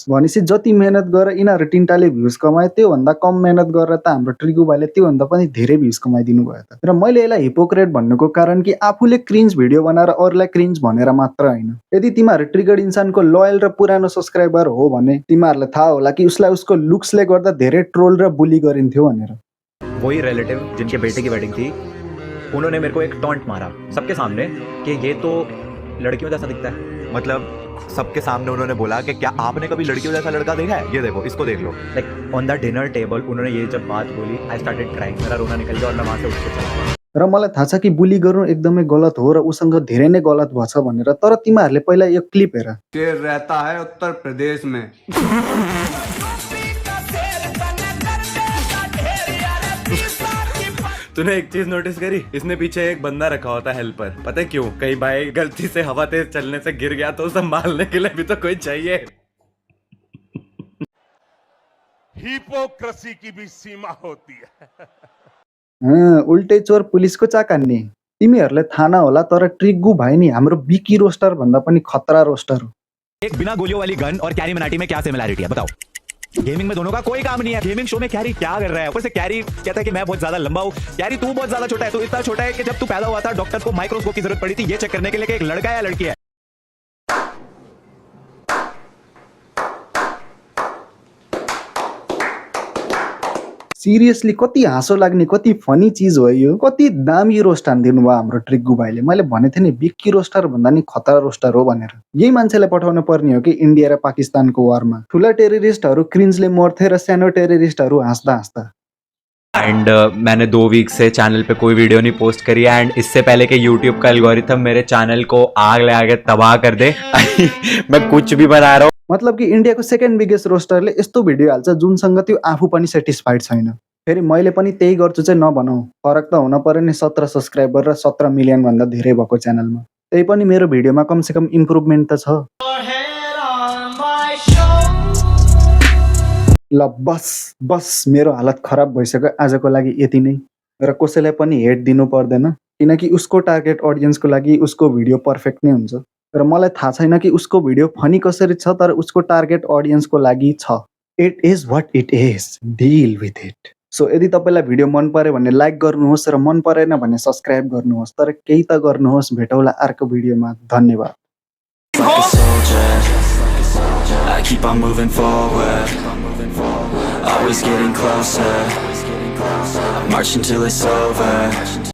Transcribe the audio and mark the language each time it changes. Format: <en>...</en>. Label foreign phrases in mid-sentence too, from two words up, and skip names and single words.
<ne>भनेपछि जति मेहनत गरेर यिनीहरू तिनटाले भ्युज कमाए त्योभन्दा कम मेहनत गरेर त हाम्रो ट्रिग्गु भाइले त्योभन्दा पनि धेरै भ्युज कमाइदिनु भयो त। र मैले यसलाई हिपोक्रेट भन्नुको कारण कि आफूले</ne> <en>cringe video</en> <ne>बनाएर अरूलाई क्रिन्ज भनेर मात्र होइन। यदि तिमीहरू ट्रिगर्ड इन्सानको लोयल र पुरानो सब्सक्राइबर हो भने तिमीहरूलाई थाहा होला कि उसलाई उसको लुक्सले गर्दा धेरै ट्रोल र बुली गरिन्थ्यो भनेर।</ne> <hi>वही रिलेटिव जिनके बेटे की वेडिंग थी, उन्होंने मेरे को एक टॉन्ट मारा सबके सामने कि ये तो लड़कियों जैसा दिखता है। मतलब सबके सामने उन्होंने बोला कि क्या आपने कभी लड़कियों जैसा लड़का देखा है, ये देखो, इसको देख लो।</hi> <en>like on the dinner table</en> <hi>उन्होंने ये जब बात बोली,</hi> <en>I started crying,</en> <hi>मेरा रोना निकल गया और मैं वहां से उठ के चला गया।</hi> <ne>र मलाई थाहा छ कि बुली गर्नु एकदमै गलत हो र उसँग धेरै नै गलत भएछ भनेर, तर तिमीहरूले पहिला यो क्लिप हेर।</ne> <hi>शेर रहता है उत्तर प्रदेश में। तूने एक चीज नोटिस करी, इसने पीछे एक बंदा रखा होता है हेल्पर, पता है क्यों? कहीं भाई गलती से हवा तेज चलने से गिर गया तो संभालने के लिए भी तो कोई चाहिए। हिपोक्रेसी की भी सीमा होती है।</hi> <ne>उल्टै चोर पुलिसको चाकान्ने। तिमीहरूले थाहा नहोला तर ट्रिग्गु भाइ नि हाम्रो बिकी रोस्टर भन्दा पनि खतरा रोस्टर हो।</ne> <hi>एक बिना गोलियों वाली गन और कैरी मिनाटी में क्या सिमिलैरिटी है बताओ? गेमिंग में दोनों का कोई काम नहीं है। गेमिंग शो में कैरी क्या कर रहा है? ऊपर से कैरी कहता है कि मैं बहुत ज्यादा लंबा हूँ। कैरी तू बहुत ज्यादा छोटा है, तू इतना छोटा है कि जब तू पैदा हुआ था डॉक्टर को माइक्रोस्कोप की जरूरत पड़ी थी ये चेक करने के लिए कि एक लड़का है या लड़की है।</hi> <ne>सिरियसली कति हाँसो लाग्ने कति फनी चिज हो यो। कति दामी रोस्ट हानिदिनु भयो हाम्रो ट्रिग्गु भाइले। मैले भनेको थिएँ नि बिक्की रोस्टर भन्दा नि खतरा रोस्टर हो भनेर। यही मान्छेलाई पठाउन पर्ने हो कि इन्डिया र पाकिस्तानको वारमा। ठुला टेररिस्टहरू क्रिन्जले मर्थे र सानो टेररिस्टहरू हाँस्दा हाँस्दा।</ne> <hi>एंड मैंने 2 वीक से चैनल पे कोई वीडियो नहीं पोस्ट करी है एंड इससे पहले कि यूट्यूब का एल्गोरिथम मेरे चैनल को आग लगा के तबाह कर दे मैं कुछ भी बना रहा हूँ।</hi> <ne>मतलब कि इन्डियाको</ne> <en>second biggest</en> <ne>रोस्टरले यस्तो भिडियो हाल्छ जुनसँग त्यो आफू पनि सेटिस्फाइड छैन। फेरि मैले पनि त्यही गर्छु चाहिँ नभनौ। फरक त हुन पर्यो नि 17 सब्सक्राइबर र 17 मिलियन भन्दा धेरै भएको च्यानलमा। त्यही पनि मेरो भिडियोमा कमसेकम इम्प्रुभमेन्ट त छ। ल बस मेरो हालत खराब भइसक्यो आजको लागि यति नै। र कसैलाई पनि हेट दिनु पर्दैन किनकि उसको</ne> <en>target audienceको</en> <ne>लागि उसको भिडियो पर्फेक्ट नै हुन्छ। र मलाई थाहा छैन कि उसको भिडियो फनी कसरी छ तर उसको</ne> <en>target audienceको</en> <ne>लागि छ।</ne> <en>it is what it is, deal with it.</en> <ne>सो यदि तपाईलाई भिडियो मन पर्यो भने लाइक गर्नुहोस् र मन परेन भने सब्स्क्राइब गर्नुहोस्, तर केही त गर्नुहोस्। भेटौँला अर्को भिडियोमा। धन्यवाद।</ne> <en>I keep on moving forward, always getting closer, marching till it's over.</en>